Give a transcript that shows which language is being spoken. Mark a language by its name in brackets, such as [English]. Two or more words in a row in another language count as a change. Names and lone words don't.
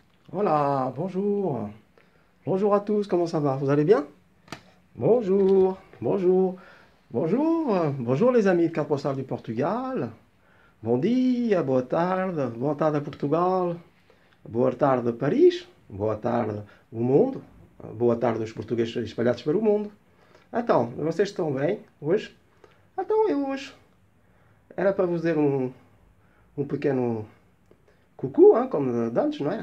[French] Voilà, bonjour. Bonjour à tous, comment ça va? Vous allez bien? Bonjour, bonjour, bonjour, bonjour les amis de Carte Postale du Portugal. [Portuguese] Bom dia, boa tarde Portugal, boa tarde Paris, boa tarde o mundo, boa tarde os portugueses espalhados pelo mundo. Então, vocês estão bem hoje? Então, eu hoje era para vos dizer um pequeno cucu, hein, como de antes, não é?